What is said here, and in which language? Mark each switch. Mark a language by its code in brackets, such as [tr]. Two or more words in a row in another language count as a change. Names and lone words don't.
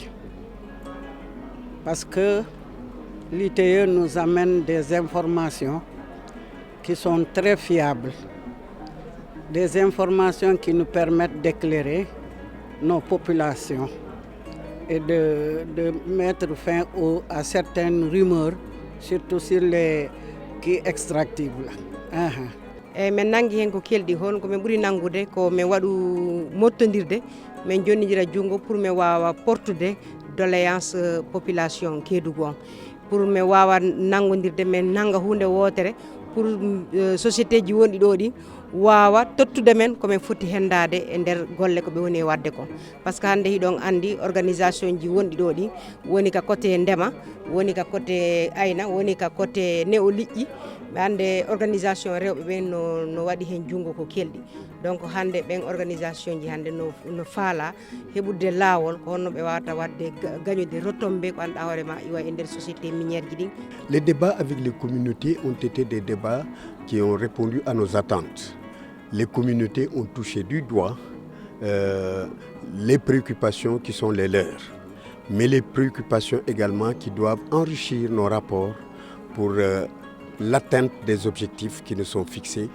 [fr] Parce que l'ITIE nous amène des informations qui sont très fiables. Des informations qui nous permettent d'éclairer nos populations et de mettre fin à certaines rumeurs, surtout sur les qui extractibles. [ff] min nangi hen ko keldi hon ko min ɓuri nangude ko min waɗu mottodirde min jonnidira junngo pour min wawa portude [fr] doléance population [ff] Kédougou on pour min wawa nangodirde min nanga hunde wotere [fr] pour société [ff] ji wonɗi ɗo ɗi wawa tottude men komin foti hendade e nder golle ko ɓe woni wadde ko [fr] par ce que [ff] hande hiɗon andi organisation ji wonɗi ɗo ɗi woni ka côté ndema woni ka côté ayna woni ka côté neo liƴƴi hande organisation rewɓe ɓen no waɗi hen junngo ko kelɗi donc hande ɓen organisation ji hande no faala heɓude laawol ko honno ɓe wawata wadde gañude retombé ko anduɗa hoorema iwa e nder [fr] société minière [ff] ji ɗin. [fr] Les débats avec les communautés ont été des débats qui ont répondu à nos attentes. Les communautés ont touché du doigt les préoccupations qui sont les leurs, mais les préoccupations également qui doivent enrichir nos rapports pour l'atteinte des objectifs qui nous sont fixés.